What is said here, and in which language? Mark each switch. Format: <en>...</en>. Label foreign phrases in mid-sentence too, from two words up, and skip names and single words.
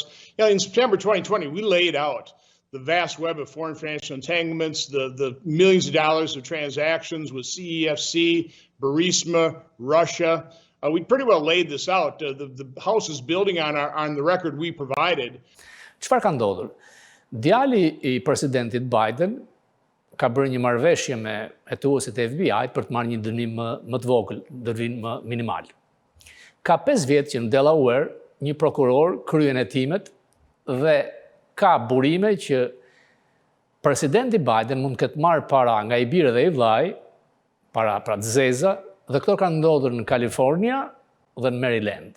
<en>You know, in September 2020, we laid out the vast web of foreign financial entanglements, the millions of dollars of transactions with CEFC, Burisma, Russia. We pretty well laid this out. The House is building on the record we provided.</en> <sq>Çfarë ka ndodhur? Djali i presidentit Biden ka bërë një marrëveshje me hetuesit e FBI-t për të marrë një dënim më të vogël, dënim më minimal. Ka 5 vjet që në Delaware një prokuror kryen hetimet dhe ka burime që presidenti Biden mund të ketë marrë para nga i birë dhe i vllai, para të zeza, dhe këto kanë ndodhur në Kalifornia dhe në Maryland.</sq>